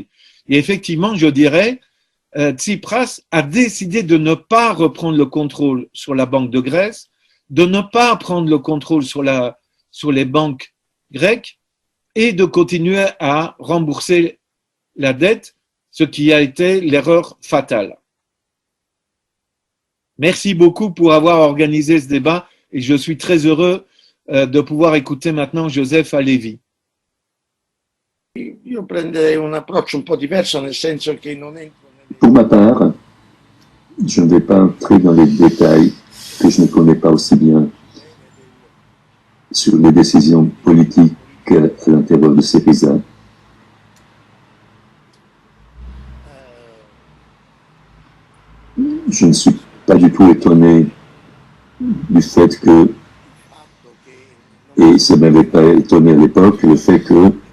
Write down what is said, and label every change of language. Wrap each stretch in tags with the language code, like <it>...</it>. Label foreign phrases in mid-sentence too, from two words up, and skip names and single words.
<fr>Et effectivement, je dirais, Tsipras a décidé de ne pas reprendre le contrôle sur la Banque de Grèce, de ne pas prendre le contrôle sur les banques grecques et de continuer à rembourser la dette, ce qui a été l'erreur fatale. Merci beaucoup pour avoir organisé ce débat et je suis très heureux de pouvoir écouter maintenant Joseph Alevi.</fr> <it>Io prenderei un approccio un po' diverso, nel senso che non entro</it> <fr>Pour ma part, je ne vais pas entrer dans les détails que je ne connais pas aussi bien sur les décisions politiques à l'intérieur de Syriza. Je ne suis pas du tout étonné du fait que, et ça ne m'avait pas étonné à l'époque, le fait que</fr>